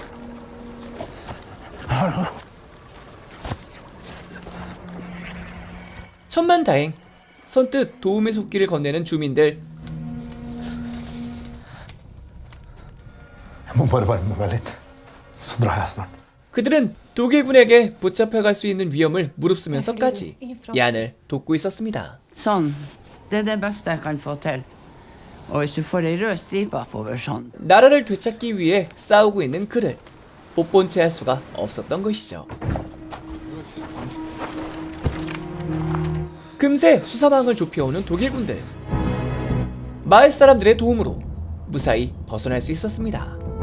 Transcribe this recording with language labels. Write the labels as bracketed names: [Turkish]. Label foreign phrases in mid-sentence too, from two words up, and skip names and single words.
[Korean] 천만다행 선뜻 도움의 손길을 건네는 주민들. 그들은 독일군에게 붙잡혀갈 수 있는 위험을 무릅쓰면서까지 얀을 돕고 있었습니다. [Norwegian] Sånn. Det er det beste jeg kan få til. Og hvis du får ei rød stripe oppover sånn. [Korean] 나라를 되찾기 위해 싸우고 있는 그를 못 채 할 수가 없었던 것이죠. 금세 수사망을 좁혀오는 독일군들. 마을 사람들의 도움으로 무사히 벗어날 수 있었습니다.